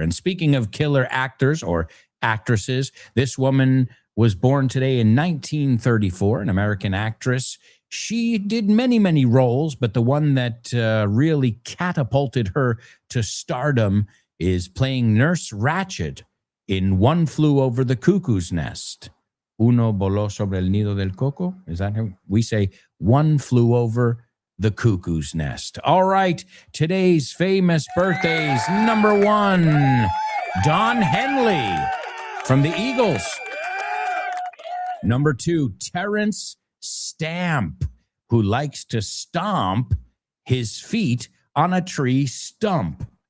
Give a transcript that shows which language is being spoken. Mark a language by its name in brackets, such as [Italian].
[English] And speaking of killer actors or actresses, this woman was born today in 1934, an American actress. She did many, many roles, but the one that really catapulted her to stardom is playing Nurse Ratched in One Flew Over the Cuckoo's Nest. [Spanish] Uno voló sobre el nido del coco. [English] Is that how we say? One flew over the cuckoo's nest. All right, today's famous birthdays. Number 1, Don Henley from the Eagles. Number 2, Terrence Stamp, who likes to stomp his feet on a tree stump.